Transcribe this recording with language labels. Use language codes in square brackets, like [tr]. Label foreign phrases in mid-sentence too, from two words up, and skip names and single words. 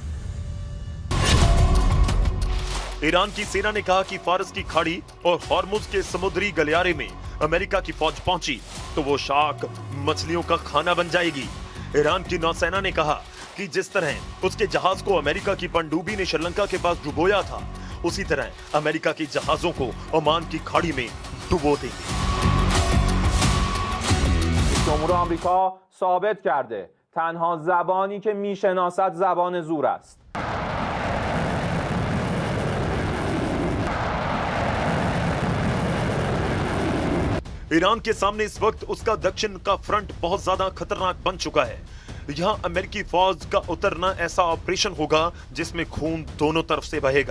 [hi] ईरान की सेना ने कहा कि फारस की खाड़ी और हॉर्मुज के समुद्री गलियारे में अमेरिका की फौज पहुंची तो वो शार्क मछलियों का खाना बन जाएगी। ईरान की नौसेना ने कहा कि जिस तरह उसके जहाज को अमेरिका की पनडुब्बी ने श्रीलंका के पास डुबोया था, उसी तरह अमेरिका के जहाजों को ओमान की खाड़ी में डुबो देंगे। [fa] جمهور آمریکا ثابت کرده تنها زبانی که میشناسد زبان زور است. [hi] ईरान के सामने इस वक्त उसका दक्षिण का फ्रंट बहुत ज्यादा खतरनाक बन चुका है। यहाँ अमेरिकी फौज का उतरना ऐसा ऑपरेशन होगा जिसमें खून दोनों तरफ से बहेगा।